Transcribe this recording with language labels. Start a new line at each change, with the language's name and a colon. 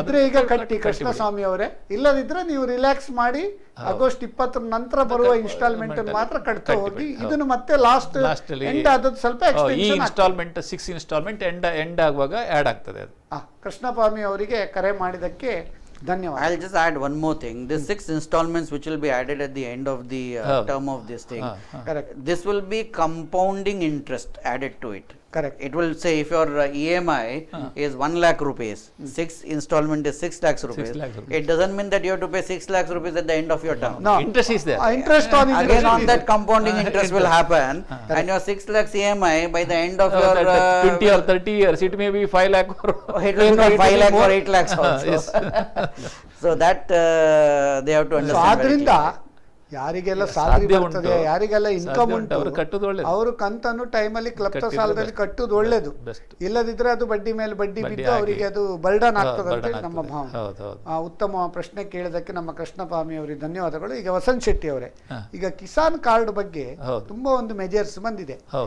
Kannada: ಹಣ ಇದ್ರೆ ಈಗ ಕಟ್ಟಿ ಕೃಷ್ಣಸ್ವಾಮಿ ಅವರೇ, ಇಲ್ಲದಿದ್ರೆ ನೀವು ರಿಲ್ಯಾಕ್ಸ್ ಮಾಡಿ ಆಗಸ್ಟ್ 20 ನಂತರ ಬರುವ ಇನ್ಸ್ಟಾಲ್ಮೆಂಟ್ ಮಾತ್ರ ಕಟ್ತಾ ಹೋಗಿ. ಇದನ್ನು ಮತ್ತೆ ಲಾಸ್ಟ್ ಎಂಡ್ ಆದದ್ದು ಸ್ವಲ್ಪ ಈ ಇನ್ಸ್ಟಾಲ್ಮೆಂಟ್ 6 ಇನ್ಸ್ಟಾಲ್ಮೆಂಟ್ ಎಂಡ್ ಆಗುವಾಗ ಆಡ್ ಆಗ್ತದೆ ಅದು. ಕೃಷ್ಣಸ್ವಾಮಿ ಅವರಿಗೆ ಕರೆ ಮಾಡಿದಕ್ಕೆ ಧನ್ಯವಾದ.
English: I'll just add one more thing. This 6 installments which will be added at the end of the term of this thing. Correct. This will be compounding interest added to it. Correct. It will say if your EMI is 1 lakh rupees, 6 installment is 6 lakhs rupees. It doesn't mean that you have to pay 6 lakhs rupees at the end of your term. No. Interest is there. Interest on interest. Again on that compounding interest will happen, and your 6 lakhs EMI by the end of your 20 or 30 years, it may be 5 lakh or it will be not 5 lakhs or 8 lakhs also. So that they have to understand.
Kannada: ಆದ್ರಿಂದ ಯಾರಿಗೆಲ್ಲ salary ಬರ್ತದೆ, ಯಾರಿಗೆಲ್ಲ income ಉಂಟು, ಅವರು ಕಂತನ್ನು ಟೈಮಲ್ಲಿ ಕ್ಲಬ್ತ ಸಾಲದಲ್ಲಿ ಕಟ್ಟುದು ಒಳ್ಳೇದು. ಇಲ್ಲದಿದ್ರೆ ಅದು ಬಡ್ಡಿ ಮೇಲೆ ಬಡ್ಡಿ ಬಿದ್ದು ಅವರಿಗೆ ಅದು ಬರ್ಡನ್ ಆಗ್ತದೆ ಅಂತ ನಮ್ಮ ಭಾವನೆ. ಉತ್ತಮ ಪ್ರಶ್ನೆ ಕೇಳಿದಕ್ಕೆ ನಮ್ಮ ಕೃಷ್ಣಸ್ವಾಮಿ ಅವರಿಗೆ ಧನ್ಯವಾದಗಳು. ಈಗ ವಸಂತ್ ಶೆಟ್ಟಿ ಅವರೇ, ಈಗ ಕಿಸಾನ್ ಕಾರ್ಡ್ ಬಗ್ಗೆ ತುಂಬಾ ಒಂದು ಮೆಜರ್ಸ್ ಬಂದಿದೆ.